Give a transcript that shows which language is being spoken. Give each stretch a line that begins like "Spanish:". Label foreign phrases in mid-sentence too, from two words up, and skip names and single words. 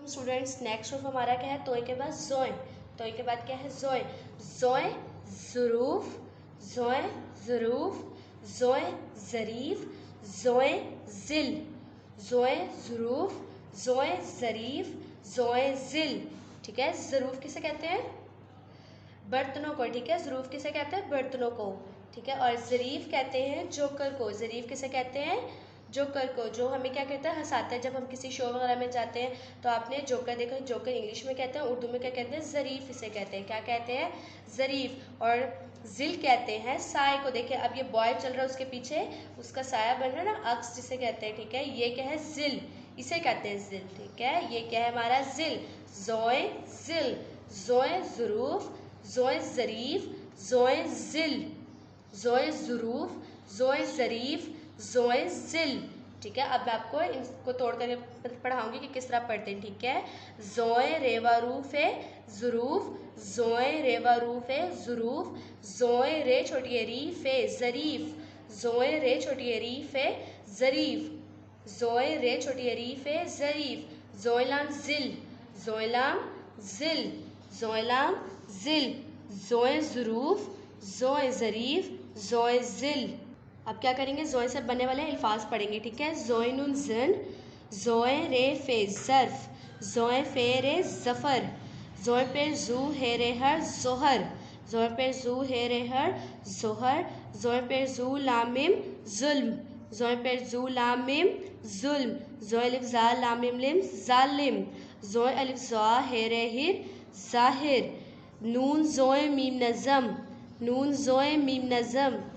English: students, next
Hindi: हर्फ हमारा क्या है? तोय के बाद जोय, तोय के बाद क्या है? जोय, जोय ज़ुरूफ, जोय ज़ुरूफ, जोय ज़रीफ, जोय ज़िल, जोय ज़ुरूफ, जोय ज़रीफ, जोय ज़िल। ठीक है, ज़रूफ किसे कहते हैं? बर्तनों को। ठीक है, ज़रूफ किसे कहते हैं? बर्तनों को। ठीक है, और ज़रीफ कहते हैं जोकर को। ज़रीफ किसे कहते हैं? जोकर को, जो हमें क्या कहता है? हंसाता है। जब हम किसी शो वगैरह में जाते हैं तो आपने जोकर देखा, जोकर इंग्लिश में कहते हैं, उर्दू में क्या कहते हैं? ज़रीफ इसे कहते हैं। क्या कहते हैं? ज़रीफ। और ज़िल कहते हैं साय को। देखिए अब ये बॉय चल रहा है, उसके पीछे उसका साया बन रहा है ना, अक्स जिसे कहते हैं। ठीक है, ये क्या है? ज़िल, इसे कहते हैं ज़िल। ठीक है, ये क्या है हमारा? ज़िल, जोय ज़िल, जोय ज़ुरूफ, जोय ज़रीफ, जोय ज़िल, जोय ज़ुरूफ, जोय ज़रीफ, जोय ज़िल। ठीक है, अब मैं आपको इनको तोड़ कर पढ़ाऊंगी कि किस तरह पढ़ते हैं। ठीक है, जोय रेवा रूफ है ज़ुरूफ, जोय रेवा रूफ है ज़ुरूफ, जोय रे छोटी रीफ है ज़रीफ, जोय रे छोटी रीफ है ज़रीफ, जोय रे छोटी रीफ है ज़रीफ, जोयलाम ज़िल, जोयलाम ज़िल, जोयलाम ज़िल, जोय ज़ुरूफ, जोय ज़रीफ, जोय ज़िल। अब क्या करेंगे? जोय से बनने वाले अल्फाज पढ़ेंगे। ठीक है, जोय नून ज़न, जोय रे फे ज़र्फ, जोय फे रे ज़फ़र, जोय पे जू है रे हर जोहर, जोय पे जू है रे हर जोहर, जोय पे जू लामिम जुल्म, जोय पे जू लामिम जुल्म, जोय अलिफ जा लामिम लिम जालिम, जोय अलिफ जा है रे हिर ज़ाहिर, नून जोय मीम नज़म, नून जोय मीम नज़म।